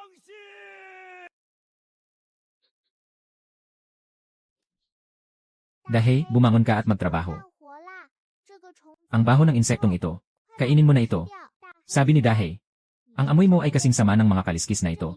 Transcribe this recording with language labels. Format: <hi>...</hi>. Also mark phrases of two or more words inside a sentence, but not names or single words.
<tl>Dahe, bumangon ka at magtrabaho.</tl> <zh>活啦！这个虫</zh> <tl>Ang baho ng insektong ito. Kainin mo na ito.</tl> <zh>掉，大</zh> <tl>Sabi ni Dahe. Ang amoy mo ay kasing sama ng mga kaliskis na ito.</tl>